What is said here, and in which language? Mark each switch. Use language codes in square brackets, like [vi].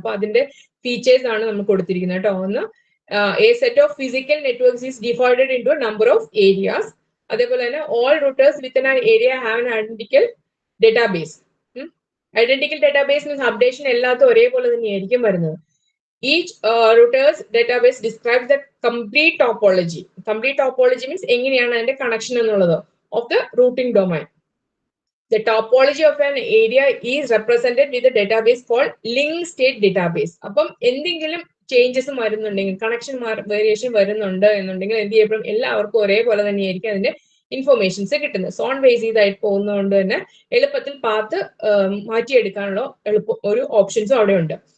[ml] അപ്പൊ അതിന്റെ ഫീച്ചേഴ്സ് ആണ് നമുക്ക് കൊടുത്തിരിക്കുന്നത് കേട്ടോ. ഒന്ന് [en] A set of physical networks is divided into number of areas. [ml] അതേപോലെ തന്നെ [en] All routers within an area have an identical database. [ml] Identical database means updation എല്ലാത്തും ഒരേപോലെ തന്നെയായിരിക്കും വരുന്നത്. [en] Each router's database describes the complete topology. Complete topology means [ml] എങ്ങനെയാണ് അതിന്റെ connection എന്നുള്ളത് [en] of the routing domain. The topology of an area is represented with a database called link state database. [ml] അപ്പം എന്തെങ്കിലും changes വരുന്നുണ്ടെങ്കിൽ connection variation വരുന്നുണ്ട് എന്നുണ്ടെങ്കിൽ എന്ത് ചെയ്യപ്പെടും എല്ലാവർക്കും ഒരേപോലെ തന്നെയായിരിക്കും അതിന്റെ ഇൻഫോർമേഷൻസ് കിട്ടുന്നത്. സോൺ ബേസ് ചെയ്തായിട്ട് പോകുന്നതുകൊണ്ട് തന്നെ എളുപ്പത്തിൽ പാത്ത് മാറ്റിയെടുക്കാനുള്ള ഒരു ഓപ്ഷൻസും അവിടെ ഉണ്ട്.